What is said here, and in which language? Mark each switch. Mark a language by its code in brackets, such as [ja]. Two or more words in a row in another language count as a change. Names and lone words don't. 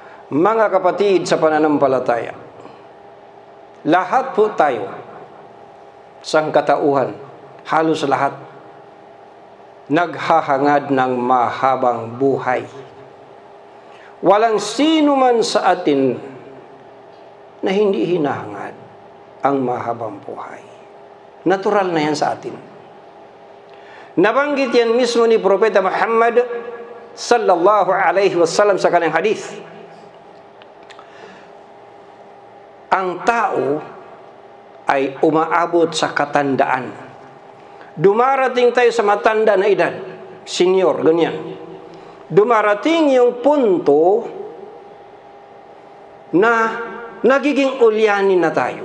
[tl] Mga kapatid sa pananampalataya, lahat po tayo, sangkatauhan, halos lahat, naghahangad ng mahabang buhay. Walang sino man sa atin na hindi hinahangad ang mahabang buhay. Natural na yan sa atin. Nabanggit yan mismo ni Propeta Muhammad [ar] صلى الله عليه وسلم [tl] sa kanyang hadith. Ang tao ay umaabot sa katandaan. Dumarating tayo sa matanda na edad, senior, ganyan. Dumarating yung punto na nagiging ulyanin na tayo.